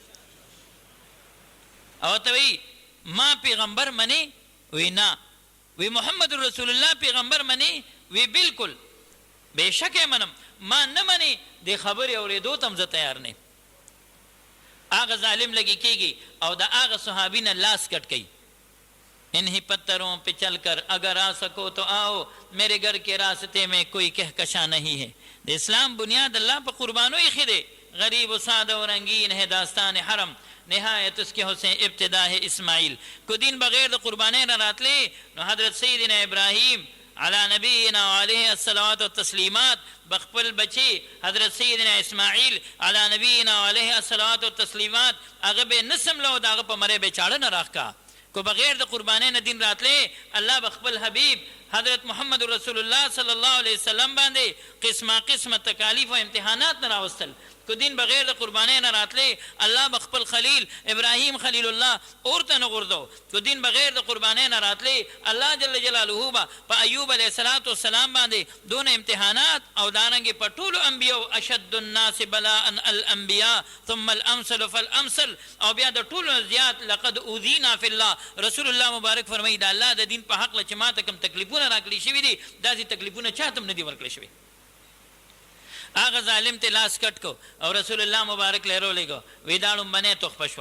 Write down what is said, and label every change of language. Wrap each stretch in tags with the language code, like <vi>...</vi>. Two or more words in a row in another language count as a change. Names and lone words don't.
<ps>او ته وی ما پیغمبر منی؟ وی نه. وی محمد رسول الله پیغمبر منی؟ وی بالکل بېشکه منم. ما نه منی د خبرې اورېدو ته هم زه تیار نه. هغه ظالم لګي کېږي او د هغه صحابي نه لاس کټ کوي.</ps> <ur>انہیں پتھروں پہ چل کر اگر آ سکو تو آؤ، میرے گھر کے راستے میں کوئی کہکشاں نہیں ہے.</ur> <ps>د اسلام بنیاد اللہ پہ قربانو ایخی دے.</ps> <ur>غریب و سادہ و رنگین ہے داستان حرم، نہایت اس کے حسین ابتدا ہے اسماعیل.</ur> <ps>کو دین بغیر د قربانے نہ راتلے نو حضرت سیدنا ابراہیم</ps> <ar>علی نبینا علیہ الصلوات والتسلیمات</ar> <ps>بخپل بچی حضرت سیدنا اسماعیل</ps> <ar>علی نبینا علیہ الصلوات والتسلیمات</ar> <ps>هغه به نسم لو د هغه په مرۍ به چاړه نه راښکا. کو بغیر د قربانۍ نه دین راتلې الله بخپل حبیب حضرت محمد رسول الله</ps> <ar>صلی الله علیه وسلم</ar> <ps>باندې قسمه قسمه تکالیف و امتحانات نه راوستل. کو دین بغیر د قربانۍ نه راتلې الله بخپل خلیل ابراهیم خلیل الله اورته نه غورځو. کو دین بغیر د قربانۍ نه راتلې الله جل جلاله به په ایوب</ps> <ar>علیه السلام</ar> <ps>باندې دون امتحانات او دارنګې په ټولو انبیاو</ps> <ar>اشد الناس بلاء الانبیاء ثم الامثل فالامثل</ar> <ps>او بیا د ټولو زیات</ps> <ar>لقد اوذینا فی الله.</ar> <ps>رسول الله مبارک فرمایي د الله د دین په حق چې ماته کوم تکلیفونه راکړي شوي دي داسې تکلیفونه چاته هم نه دي ورکړی شوي. هغه ظالم ته لاس کټ کو او رسول الله مبارک له رولېږه وی دا لومبنۍ تحفه شوه.</ps>